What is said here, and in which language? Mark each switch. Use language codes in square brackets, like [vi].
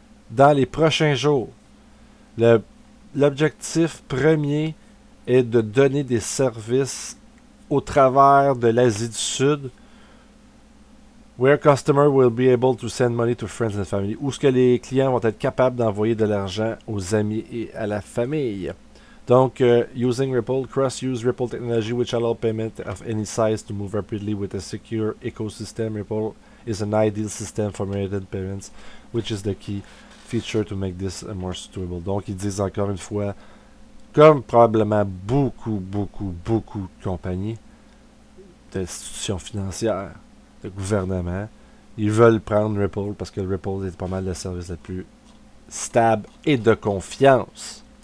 [fr] dans les prochains jours. L'objectif premier est de donner des services au travers de l'Asie du Sud, [en] where customer will be able to send money to friends and family, [fr] où ce que les clients vont être capables d'envoyer de l'argent aux amis et à la famille. [en] Donc, using Ripple, cross-use Ripple technology which allow payment of any size to move rapidly with a secure ecosystem. Ripple is an ideal system for immediate payments, which is the key feature to make this more suitable. [fr] Donc, ils disent encore une fois, comme probablement beaucoup de compagnies, d'institutions financières, de gouvernements, ils veulent prendre Ripple parce que Ripple est pas mal le service le plus stable et de confiance.